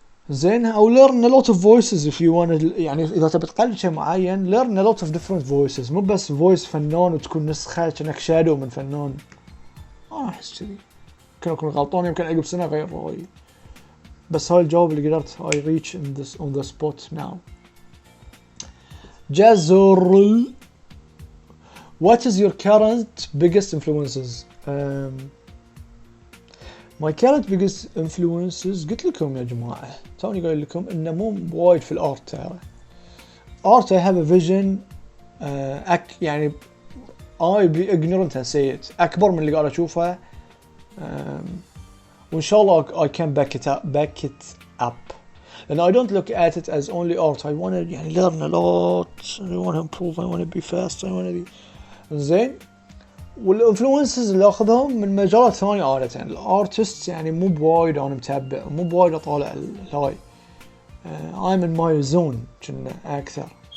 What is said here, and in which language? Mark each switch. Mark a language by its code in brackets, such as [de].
[ar] زين، او [en] learn a lot of voices if you want [ar] يعني اذا تبي تقلد شيء معين [en] learn a lot of different voices، [ar] مو بس voice فنان وتكون نسخة كأنك شادو من فنان. انا احس كذي، يمكن اكون غلطان، يمكن عقب سنة غير رأيي، بس هاي الجواب اللي قدرت [en] I reach in this on the spot now. [ar] جزر. [en] What is your current biggest influences? My current biggest influences [ar] قلت لكم يا جماعة، توني قايل لكم إنه مو وايد في الارت ترى. [en] art I have a vision يعني I be ignorant and say it [ar] أكبر من اللي قاعد أشوفه، وإن شاء الله [en] I can back it up. And I don't look at it as only art. I want to يعني learn a lot. I want to improve. I want to be fast. I want to be زين. [ar] والانفلونسز اللي اخذهم من مجالات ثانية عادة. الارتست يعني مو بوايد انا متابع، مو بوايد اطالع الهاي. [en] I'm in my zone [ar] كنا اكثر.